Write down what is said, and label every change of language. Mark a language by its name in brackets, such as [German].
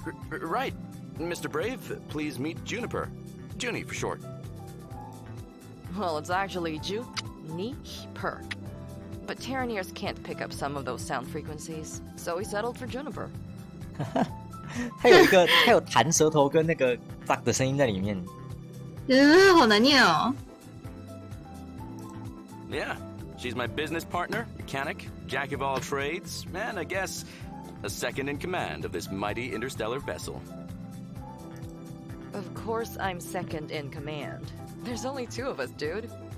[English] Right. Mr. Brave, please meet Juniper. Junie for short. Well, it's actually Juniper. But Terraneers can't pick up some of those sound frequencies, so we settled for Juniper. [Chinese] 他有弹舌头跟那个 fuck 的声音在里面。好难念哦。 [English] Yeah, she's my business partner, mechanic, jack of all trades, and I guess a second in command of this mighty interstellar vessel. Of course I'm second in command. There's only two of us, dude.